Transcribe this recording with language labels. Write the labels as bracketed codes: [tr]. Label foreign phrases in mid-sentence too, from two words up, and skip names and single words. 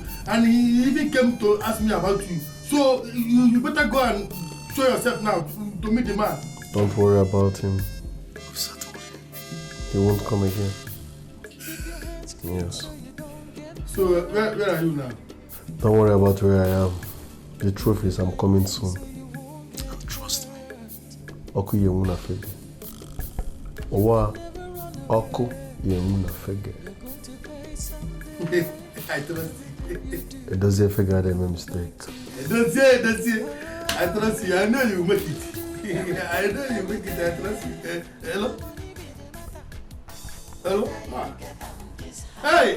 [en] And he even came to ask me about you. So, you better go and show yourself now to meet the man. Don't worry about him. He won't come again. Yes. So, where are you now? Don't worry about where I am. The truth is, I'm coming soon. Trust me. Oku yemuna fege. Owa oku yemuna fege. I trust you. It doesn't figure that my mistake. Don't say. I trust you. I know you make it. I know you make it. I trust you. Hello? Hello? Hey!